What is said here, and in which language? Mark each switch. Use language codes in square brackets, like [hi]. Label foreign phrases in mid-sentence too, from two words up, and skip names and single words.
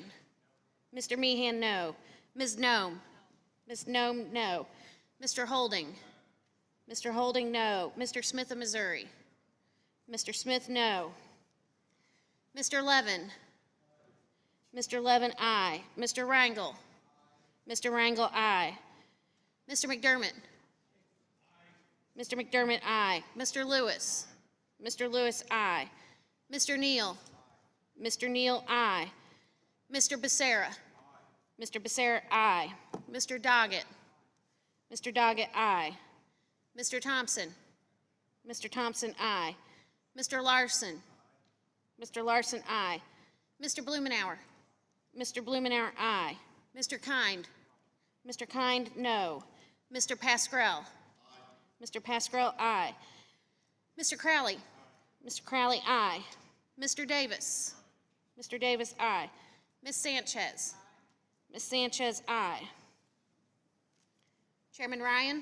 [en] Mr. Meehan, no. Ms. Nome? Ms. Nome, no. Mr. Holding? Mr. Holding, no. Mr. Smith of Missouri? Mr. Smith, no. Mr. Levin? Mr. Levin, aye. Mr. Rangel? Mr. Rangel, aye. Mr. McDermott? Mr. McDermott, aye. Mr. Lewis? Mr. Lewis, aye. Mr. Neal? Mr. Neal, aye. Mr. Becerra? Mr. Becerra, aye. Mr. Doggett? Mr. Doggett, aye. Mr. Thompson? Mr. Thompson, aye. Mr. Larson? Mr. Larson, aye. Mr. Blumenauer? Mr. Blumenauer, aye. Mr. Kind? Mr. Kind, no. Mr. Pascrell? Mr. Pascrell, aye. Mr. Crowley? Mr. Crowley, aye. Mr. Davis? Mr. Davis, aye. Ms. Sanchez? Ms. Sanchez, aye. Chairman Ryan?